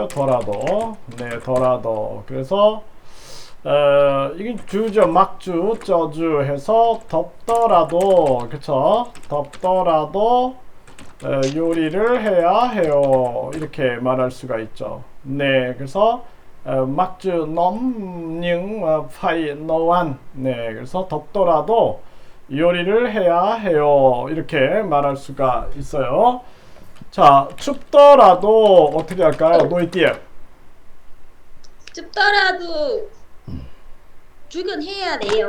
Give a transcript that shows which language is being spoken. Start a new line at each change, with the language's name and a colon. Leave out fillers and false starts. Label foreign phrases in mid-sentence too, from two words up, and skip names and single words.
Korean: 더라도. 네, 더라도. 그래서, 이게 주죠. 막주, 저주 해서 덥더라도, 그쵸? 덥더라도, 요리를 해야 해요. 이렇게 말할 수가 있죠. 네, 그래서
Vietnamese: mặc dù nóng nhưng mà phải nấu ăn.
Korean: 네, 그래서 덥더라도 요리를 해야 해요. 이렇게 말할 수가 있어요. 자, 춥더라도 어떻게 할까요? 노이띠에. 춥더라도 출근해야 돼요.